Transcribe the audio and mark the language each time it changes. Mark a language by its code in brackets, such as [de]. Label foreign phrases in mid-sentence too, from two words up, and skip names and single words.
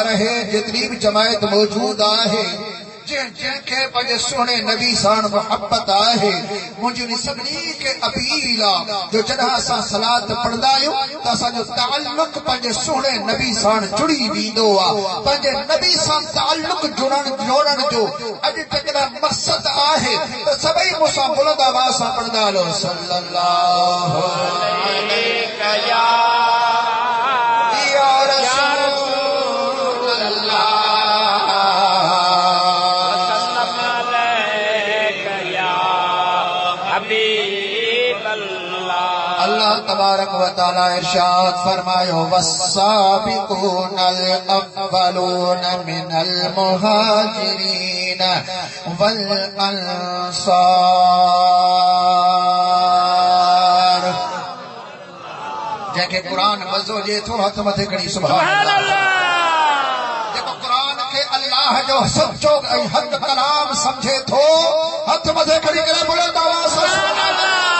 [sd] रहे, जेतिरी बि जमायत मौजूद आहे, जिनखे पंहिंजे सुहिणे नबी सां मोहब्बत आहे, मुंहिंजी सभिनी खे अपील आहे जो जॾहिं असां सलात पढ़ंदा आहियूं त असांजो ताल्लुक़ पंहिंजे सुहिणे नबी सां जुड़ी वेंदो आहे। पंहिंजे नबी सां ताल्लुक़ जोड़ण जो अॼु जेकॾहिं मक़सद आहे त सभई मूंसां बुलंद आवाज़ सां पढ़ंदा हलो, [ar] صلى الله عليه يا تبارك وتعالى [sd] इरशाद फरमायो, [ar] والسابقون الأولون من المهاجرين والأنصار. [sd] जंहिंखे क़ुरान मज़ो ॾिए थो हथ मथे खणी [ar] سبحان الله. [sd] जेको क़ुरान खे अल्लाह जो सचो ऐं हक़ कलाम समझे थो, हथ मथे खणी करे बुलंद आवाज़ सां [ar] سبحان الله.